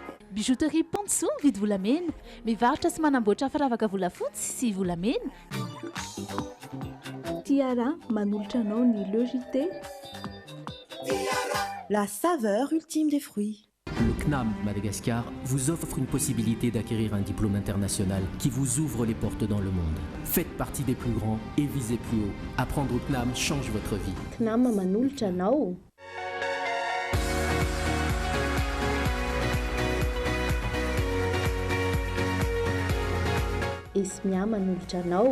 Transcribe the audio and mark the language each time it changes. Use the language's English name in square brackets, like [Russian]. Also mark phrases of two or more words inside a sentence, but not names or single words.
[Malagasy] Bijouterie Pontsou mividy volamena, mivarotra sy manamboatra firavaka volafotsy sy volamena. Tiara manolotra anao ny logité. [French] La saveur ultime des fruits. Le CNAM Madagascar vous offre une possibilité d'acquérir un diplôme international qui vous ouvre les portes dans le monde. Faites partie des plus grands et visez plus haut. Apprendre au CNAM change votre vie. [Malagasy] CNAM manolotra anao. Esmia manolotra anao.